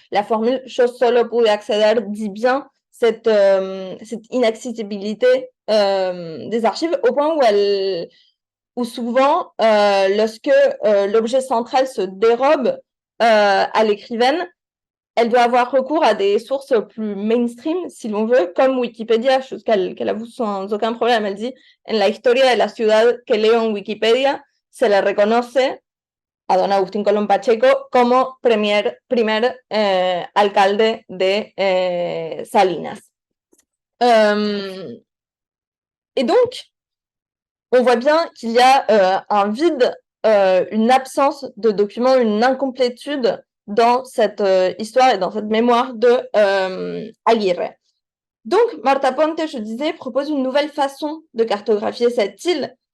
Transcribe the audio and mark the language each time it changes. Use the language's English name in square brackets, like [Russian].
[French] La formule [Spanish] yo solo pude acceder [French] dit bien cette inaccessibilité des archives, au point où souvent, lorsque l'objet central se dérobe à l'écrivaine, elle doit avoir recours à des sources plus mainstream, si l'on veut, comme Wikipédia, chose qu'elle avoue sans aucun problème. Elle dit, [Spanish] en la historia de la ciudad que leo en Wikipedia, se le reconoce a don Agustín Colón Pacheco como primer alcalde de Salinas. [French] Et donc, on voit bien qu'il y a un vide, une absence de documents, une incomplétude dans cette histoire et dans cette mémoire de Aguirre. Donc, Marta Ponte, je disais, propose une nouvelle façon de cartographier cette île.